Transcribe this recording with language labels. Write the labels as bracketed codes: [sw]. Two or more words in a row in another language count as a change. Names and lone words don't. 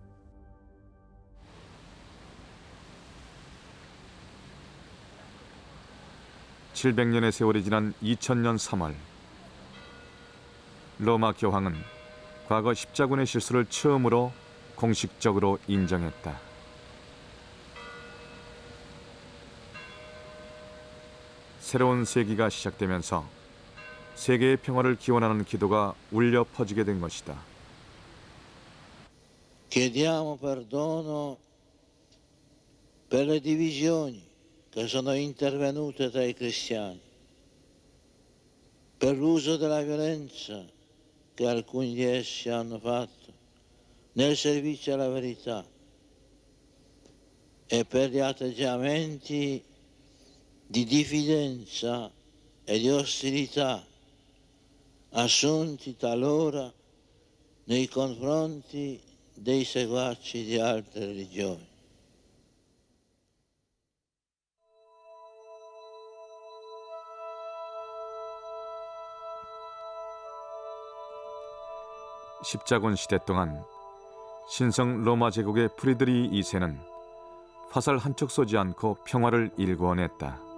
[ko] (700년의) 세월이 지난 2000년 3월, 로마 교황은 과거 십자군의 실수를 처음으로 공식적으로 인정했다. 새로운 세기가 시작되면서 세계의 평화를 기원하는 기도가 울려 퍼지게 된 것이다. [it] Chiediamo perdono per le divisioni che sono intervenute tra i cristiani, per l'uso della violenza che alcuni di essi hanno fatto nel servizio alla verità e per gli atteggiamenti di diffidenza e di ostilità assunti talora nei confronti dei seguaci di altre religioni. [ko] 십자군 시대 동안 신성 로마 제국의 프리드리히 2세는 화살 한 척 쏘지 않고 평화를 일궈냈다.